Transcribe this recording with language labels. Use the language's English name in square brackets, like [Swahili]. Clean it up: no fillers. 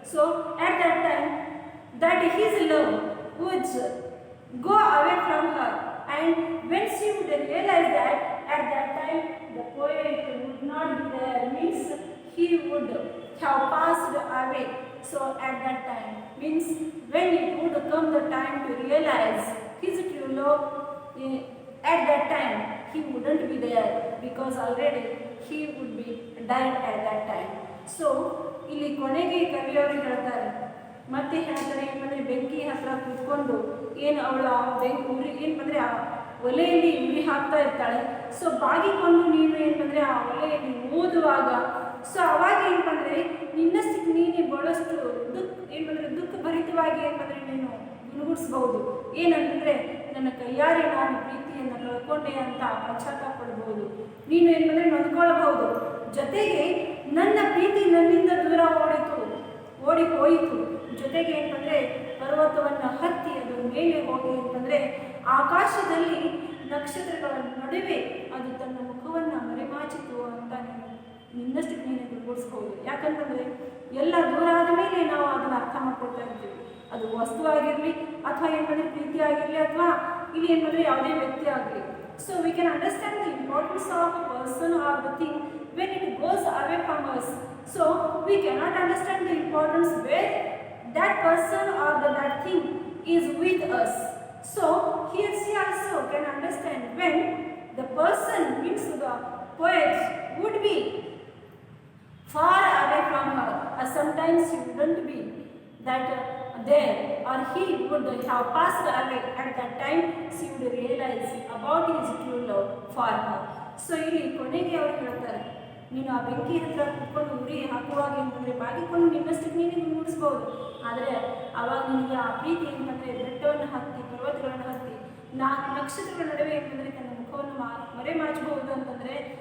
[English] So at that time, that his love would go away from her, and when she would realize that at that time the poet would not be there, means he would have passed away. So at that time, means when it would come the time to realize his true love, at that time he wouldn't be there, because already he would be died at that time. [Kannada] So ಇಲ್ಲಿ ಕೊನೆಗೆ ಕವಿಯವರು ಹೇಳ್ತಾರೆ, ಮತ್ತೆ ಹೇಳ್ತಾರೆ ಏನಂದರೆ ಬೆಂಕಿ ಹತ್ರ ಕೂತ್ಕೊಂಡು ಏನು ಅವಳು ಆ ಉರಿ ಏನಂದರೆ ಆ ಒಲೆಯಲ್ಲಿ ಉರಿ ಹಾಕ್ತಾ ಇರ್ತಾಳೆ. ಸೊ ಬಾಗಿಕೊಂಡು ನೀನು ಏನಂದರೆ ಆ ಒಲೆಯಲ್ಲಿ ಓದುವಾಗ, ಸೊ ಅವಾಗ ಏನಂದರೆ ನಿನ್ನಷ್ಟಕ್ಕೆ ನೀನು ಬಹಳಷ್ಟು ದುಃಖ ಭರಿತವಾಗಿ ಏನಂದರೆ ನೀನು ಗುಣಗುಡಿಸ್ಬೋದು. ಏನಂತಂದರೆ ನನ್ನ ಕೈಯಾರೆ ನಾನು ಪ್ರೀತಿಯನ್ನು ಕಳ್ಕೊಂಡೆ ಅಂತ ಪಶ್ಚಾತ್ತಾಪ ಪಡ್ಬೋದು, ನೀನು ಏನಂದರೆ ನೊಂದ್ಕೊಳ್ಬಹುದು. ಜೊತೆಗೆ ನನ್ನ ಪ್ರೀತಿ ನನ್ನಿಂದ ದೂರ ಓಡಿ ಹೋಯಿತು, ಜೊತೆಗೆ ಏನಂದರೆ ಪರ್ವತವನ್ನು ಹತ್ತಿ ಅದು ಮೇಲೆ ಹೋಗಿ ಅಂತಂದರೆ ಆಕಾಶದಲ್ಲಿ ನಕ್ಷತ್ರಗಳ ನಡುವೆ ಅದು ತನ್ನ ಮುಖವನ್ನು ಮರೆಮಾಚಿತು ಅಂತ ನಿನ್ನಷ್ಟು ನೀನು ಗುರುತಿಸ್ಬೋದು. ಯಾಕಂತಂದರೆ ಎಲ್ಲ ದೂರ ಆದ ಮೇಲೆ ನಾವು ಅದನ್ನು ಅರ್ಥ ಮಾಡ್ಕೊಳ್ತಾ ಇರ್ತೀವಿ. ವಸ್ತು ಆಗಿರಲಿ ಅಥವಾ ಏನಂದರೆ ಪ್ರೀತಿ ಆಗಿರಲಿ ಅಥವಾ ಇಲ್ಲಿ ಏನಂದರೆ ಯಾವುದೇ ವ್ಯಕ್ತಿ ಆಗಲಿ. [English] So we can understand the importance of a person or the thing when it goes away from us. So we cannot understand the importance where that person or that thing is with us. So here she also can understand when the person means the poet would be far away from her, or sometimes he wouldn't be that there, or he would have passed away. At that time she would realize about his true love for her. [Kannada] So ಇಲ್ಲಿ ಕೊನೆಗೆ ಅವರು ಹೇಳ್ತಾರೆ, ನೀನು ಆ ಬೆಂಕಿ ಹತ್ರ ಕುತ್ಕೊಂಡು ಉರಿ ಹಾಕುವಾಗ ಏನಂದರೆ ಬಾಗಿಕೊಂಡು ನಿನ್ನಷ್ಟಕ್ಕೆ ನೀನು ಮೂಡಿಸ್ಬೋದು, ಆದರೆ ಆವಾಗ ನಿನಗೆ ಆ ಪ್ರೀತಿ ಏನಂದರೆ ಬೆಟ್ಟವನ್ನು ಹತ್ತಿ ಪರ್ವತಗಳನ್ನು ಹತ್ತಿ ನಕ್ಷತ್ರಗಳ ನಡುವೆ ಏನಂದರೆ ತನ್ನ ಮುಖವನ್ನು ಮರೆಮಾಚಬಹುದು ಅಂತಂದರೆ.